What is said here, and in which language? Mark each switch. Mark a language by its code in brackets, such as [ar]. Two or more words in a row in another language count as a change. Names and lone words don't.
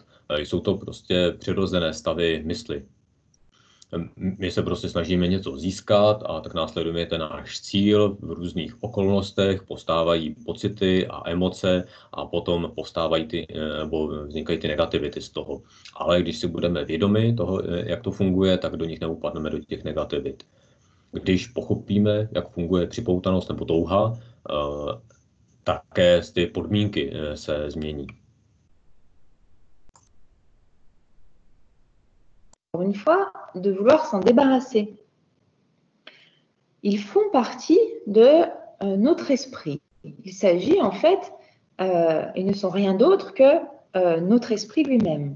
[cs] Jsou to prostě přirozené stavy mysli. My se prostě snažíme něco získat a tak následujeme ten náš cíl v různých okolnostech, postávají pocity a emoce a potom vznikají ty negativity z toho. Ale když si budeme vědomi toho, jak to funguje, tak do nich neupadneme do těch negativit. Když pochopíme, jak funguje připoutanost nebo touha, také ty podmínky se změní. [fr] Une fois, de vouloir s'en débarrasser. Ils font partie de notre esprit. Il s'agit en fait, ils ne sont rien d'autre que notre esprit lui-même.